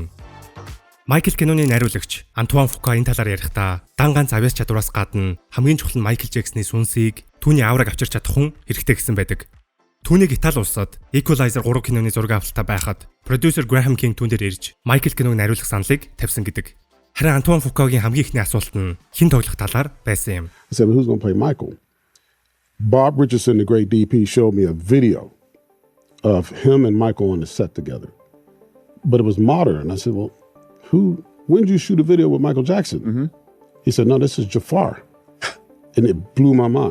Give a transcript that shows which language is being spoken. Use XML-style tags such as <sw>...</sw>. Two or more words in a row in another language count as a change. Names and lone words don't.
<mn>Michael киноны найруулагч Antoine Fuqua энэ талаар ярихдаа дан ганц авьяас чадвараас гадна хамгийн чухал нь Michael Jackson-ы сүнсийг, түүний аураг авчирч чадах хүн хэрэгтэй гэсэн байдаг. Түүнийг Итали улсад Equalizer 3 киноны зураг авалтаа байхад продюсер Graham King түүн дээр ирж Michael киног найруулах саналыг тавьсан гэдэг. Харин Antoine Fuqua-гийн хамгийн ихний асуулт нь хэн тоглох талаар байсан юм.</mn> <en>I said, who's going to play Michael? Bob Richardson, the great DP, showed me a video of him and Michael on the set together. But it was modern. I said, well, when did you shoot a video with Michael Jackson? Mm-hmm. He said, no, this is Jafar. And it blew my mind.</en>